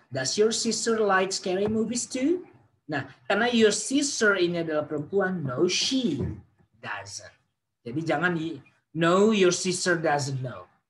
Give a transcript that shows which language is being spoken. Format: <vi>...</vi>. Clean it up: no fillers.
<en>Does your sister like scary movies too?</en> <id>Nah, karena your sister ini adalah perempuan, no she doesn't. Jadi jangan</id> <en>no your sister doesn't know.</en>